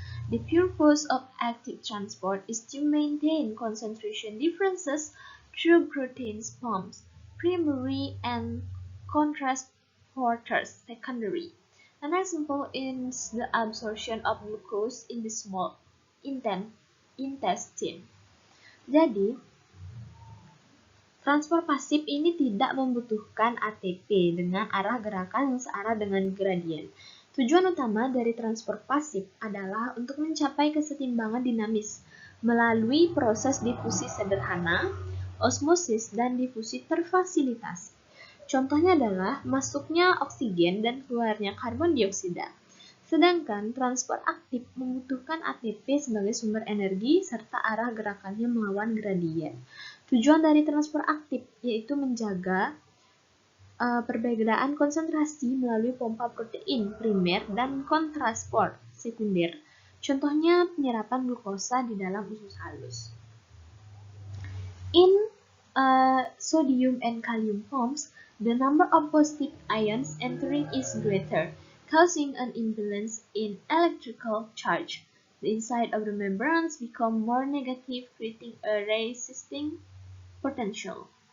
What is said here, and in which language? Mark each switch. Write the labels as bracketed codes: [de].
[en] The purpose of active transport is to maintain concentration differences through protein pumps, primary, and transporters, secondary. An example is the absorption of glucose in the small intestine. [id] Jadi, transfer pasif ini tidak membutuhkan ATP dengan arah gerakan yang searah dengan gradien. Tujuan utama dari transfer pasif adalah untuk mencapai kesetimbangan dinamis melalui proses difusi sederhana, osmosis, dan difusi terfasilitasi. Contohnya adalah masuknya oksigen dan keluarnya karbon dioksida. Sedangkan transfer aktif membutuhkan ATP sebagai sumber energi serta arah gerakannya melawan gradien. Tujuan dari transfer aktif yaitu menjaga perbedaan konsentrasi melalui pompa protein primer dan kontransport sekunder. Contohnya penyerapan glukosa di dalam usus halus. [en] In sodium and kalium pumps, the number of positive ions entering is greater, causing an imbalance in electrical charge. The inside of the membranes become more negative, creating a resisting potential.